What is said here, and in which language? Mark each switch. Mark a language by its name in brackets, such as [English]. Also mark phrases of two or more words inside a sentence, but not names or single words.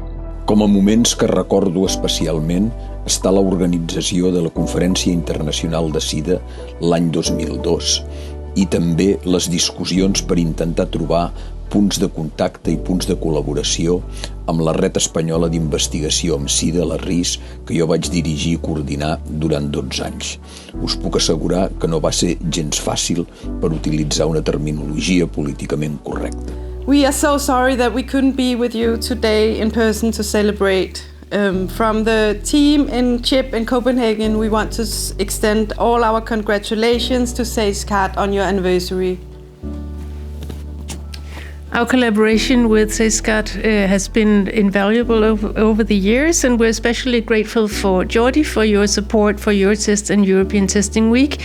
[Catalan] Com a moments que recordo especialment està l'organització de la Conferència Internacional de Sida l'any 2002 i també les discussions per intentar trobar punts de contacte i punts de col·laboració amb la Red Espanyola d'Investigació amb Sida, la RIS, que jo vaig dirigir i coordinar durant 12 anys. Us puc assegurar que no va ser gens fàcil per utilitzar una terminologia políticament correcta. [English] We are so sorry that we couldn't be with you today in person to celebrate. From the team in CHIP in Copenhagen, we want to extend all our congratulations to SaySCAT on your anniversary. Our collaboration with SaySCAT has been invaluable over the years, and we're especially grateful for Jordi for your support for Eurotest and European Testing Week.